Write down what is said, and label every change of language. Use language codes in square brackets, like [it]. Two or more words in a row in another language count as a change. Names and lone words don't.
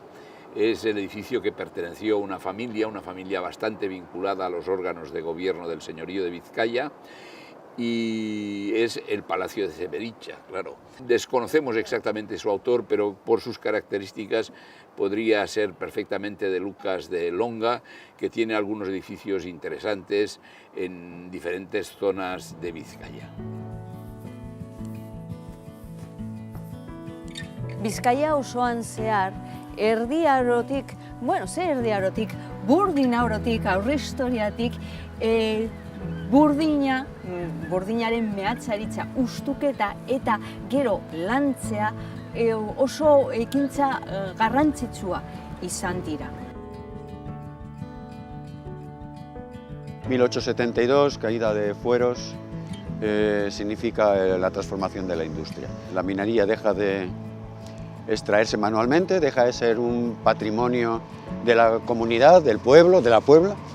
[es] Es el edificio que perteneció a una familia bastante vinculada a los órganos de gobierno del señorío de Vizcaya, y es el Palacio de Severicha, claro. Desconocemos exactamente su autor, pero por sus características podría ser perfectamente de Lucas de Longa, que tiene algunos edificios interesantes en diferentes zonas de Vizcaya. [eu] Bizkaia osoan zehar, Erdi Arotik, Erdi Arotik, Burdin Arotik, aurrehistoriatik, burdinaren mehatxaritza, ustuketa eta gero lantzea oso ekintza garrantzitsua izan dira. [es] 1872, caída de fueros, significa la transformación de la industria. La minería deja de extraerse manualmente, deja de ser un patrimonio de la comunidad, del pueblo, de la puebla.